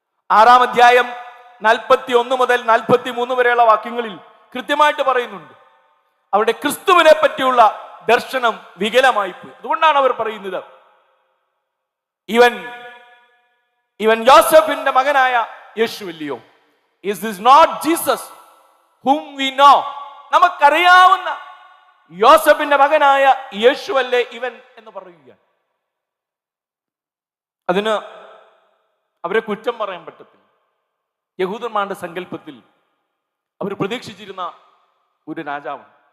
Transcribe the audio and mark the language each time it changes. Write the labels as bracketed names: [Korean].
[Malayalam] 6-ാം അധ്യായം 41 മുതൽ 43 വരെയുള്ള വാക്യങ്ങളിൽ കൃത്യമായിട്ട് പറയുന്നുണ്ട്, അവിടെ ക്രിസ്തുവിനെ പറ്റിയുള്ള ദർശനം വികലമായി പോയി. അതുകൊണ്ടാണ് അവർ പറയുന്നത്, ഇവൻ യോസഫിന്റെ മകനായ യേശുവല്ലയോ? [English] Is this not Jesus whom we know? [Malayalam] നമുക്കറിയാവുന്ന യോസഫിന്റെ മകനായ യേശുവല്ലേ ഇവൻ എന്ന് പറയുകയാണ്. അതിന് അവരെ കുറ്റം പറയാൻ പറ്റത്തില്ല. യഹൂദന്മാരുടെ സങ്കല്പത്തിൽ അവർ പ്രതീക്ഷിച്ചിരുന്ന ഒരു രാജാവ്.